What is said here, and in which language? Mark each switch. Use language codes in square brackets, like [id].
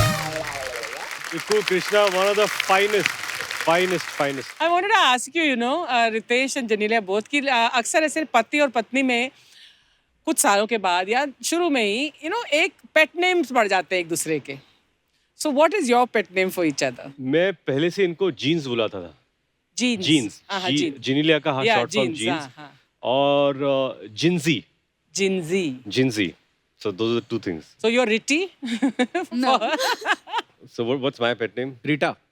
[en] Viku Krishna, one of the finest. I wanted to ask you, Ritesh and Janelia both [hi] कि अक्सर ऐसे पति और पत्नी में कुछ सालों के बाद या शुरू में ही एक पेट नेम्स बढ़ जाते हैं एक दूसरे के. [en] So what is your pet name for each other? [hi] मैं पहले से इनको जीन्स बुलाता था। [en] Jeans. [hi] जीन्स, हाँ, jeans. जिनीलिया का हाँ, [en] Yeah, short form jeans, [hi] jeans हाँ. और Gingee, [en] Jinzy. So those are 2 things. So you're Ritti? No. So what's my pet name? [hi] Rita.